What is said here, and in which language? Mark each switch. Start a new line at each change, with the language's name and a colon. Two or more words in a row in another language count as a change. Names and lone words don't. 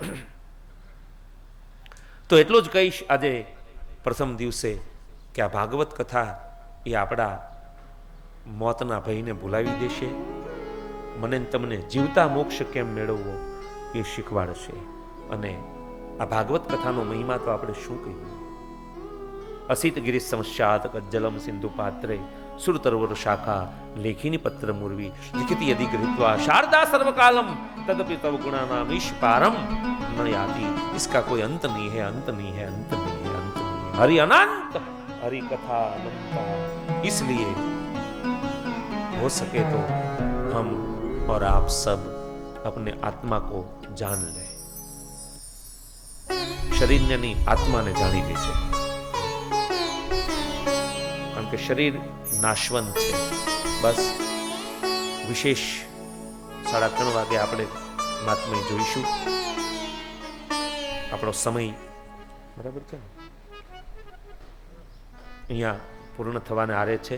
Gujarati: તો એટલું જ કહીશ આજે પ્રથમ દિવસે કે આ ભાગવત કથા એ આપણા મોતના ભયને ભૂલાવી દેશે, મને તમને જીવતા મોક્ષ કેમ મેળવવો એ શીખવાડશે. અને આ ભાગવત કથાનો મહિમા તો આપણે શું કહીએ.
Sanskrit: અસિત ગિરિ સમસ્યાત કજ્જલમ સિંધુ પાત્રે સુરતરવર શાખા લેખિની પત્ર મુર્વી લિખિતિ યદि ગૃહીત્વા શારદા સર્વકાલમ तदपि तव गुणानाम ईश पारम न याति.
Hindi: इसका कोई अंत नहीं है, अंत नहीं है, अंत नहीं है, अंत नहीं है. हरि अनंत, हरि कथा अनंता. इसलिए हो सके तो हम और आप सब अपने आत्मा को जान ले. शरीर ने नहीं, आत्मा ने जानी लीजिए.
Gujarati: કારણ કે શરીર નાશવંત છે. બસ વિશેષ 3:30 વાગે આપણે મહાત્મય જોઈશું. આપણો સમય બરાબર છે અહીંયા પૂર્ણ થવાને આરે છે.